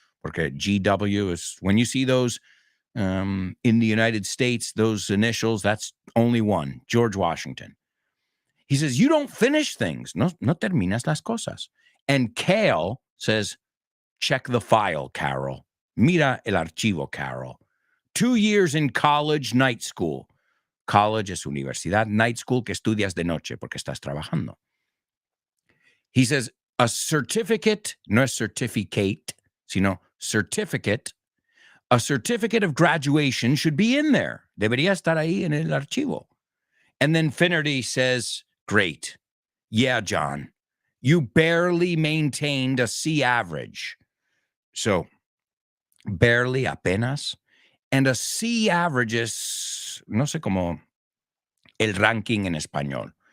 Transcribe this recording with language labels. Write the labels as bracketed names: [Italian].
[English] Porque GW is, when you see those in the United States, those initials, that's only one, George Washington. He says, "You don't finish things. [Spanish] No terminas las cosas." [English] And Kale says, "Check the file, Carol. [Spanish] Mira el archivo, Carol. [English] 2 years in college, night school." [Spanish] College es universidad, night school que estudias de noche porque estás trabajando. [English] He says, "A certificate, no es certificate, sino certificate. A certificate of graduation should be in there. [Spanish] Debería estar ahí en el archivo." [English] And then Finnerty says, "Great. Yeah, John. You barely maintained a C average." So, barely, apenas. And a C average [Spanish] es, no sé cómo, el ranking en español.